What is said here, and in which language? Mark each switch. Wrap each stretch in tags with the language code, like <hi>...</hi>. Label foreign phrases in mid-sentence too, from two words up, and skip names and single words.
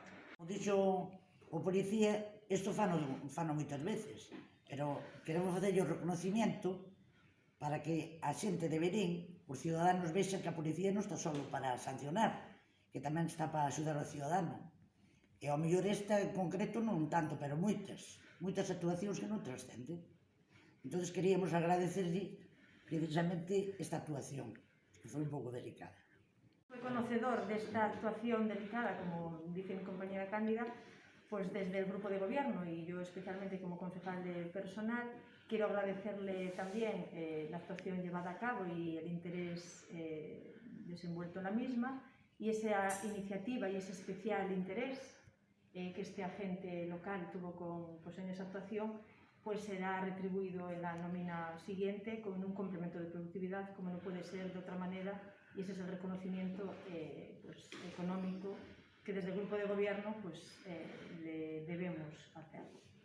<gl>Como dixo o policía, isto fano moitas veces, pero queremos facer o reconocimiento para que a xente de Verín, os ciudadanos vexan que a policía non está só para sancionar, que tamén está para axudar ao cidadano. E ao mellor esta en concreto non tanto, pero moitas actuacións que non trascenden. Entón queríamos agradecerlle precisamente esta actuación, que foi un pouco delicada. Foi conocedor desta actuación delicada,</gl> <es>como dice mi compañera Cándida, pues desde el grupo de gobierno y yo especialmente como concejal de personal quiero agradecerle también la actuación llevada a cabo y el interés desenvuelto en la misma y esa iniciativa y ese especial interés que este agente local tuvo en esa actuación, pues será retribuido en la nómina siguiente con un complemento de productividad, como no puede ser de otra manera, y ese es el reconocimiento económico que desde el grupo de gobierno le debemos hacer.</es>